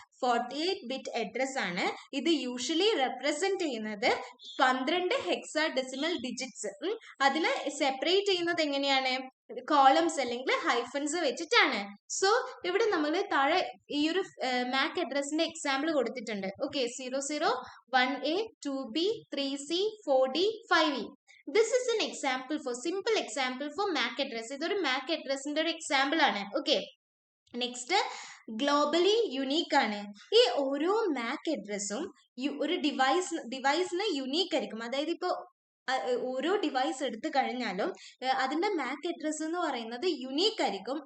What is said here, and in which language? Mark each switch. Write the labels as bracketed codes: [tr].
[ml] 48-bit address ആണ്. ഇത് usually represent ചെയ്യുന്നത് 12 ഹെക്സാഡെസിമൽ ഡിജിറ്റ്സ്. അതിനെ സെപ്പറേറ്റ് ചെയ്യുന്നത് എങ്ങനെയാണ്? കോളംസ് അല്ലെങ്കിൽ ഹൈഫൻസ് വെച്ചിട്ടാണ്. സോ ഇവിടെ നമ്മൾ താഴെ ഈ ഒരു MAC അഡ്രസിന്റെ എക്സാമ്പിൾ കൊടുത്തിട്ടുണ്ട്. [en] 00 1A 2B 3C 4D 5E. This is an example for simple example for MAC address. [ml] ഇതൊരു MAC അഡ്രസ്സിന്റെ ഒരു എക്സാമ്പിൾ ആണ്. നെക്സ്റ്റ് ഗ്ലോബലി യുണീക്ക് ആണ്. ഈ ഓരോ MAC അഡ്രസ്സും ഒരു ഡിവൈസിന് യുണീക്ക് ആയിരിക്കും. അതായത് ഇപ്പോൾ ഓരോ ഡിവൈസ് എടുത്തു കഴിഞ്ഞാലും അതിന്റെ MAC അഡ്രസ് എന്ന് പറയുന്നത് യുണീക്ക് ആയിരിക്കും.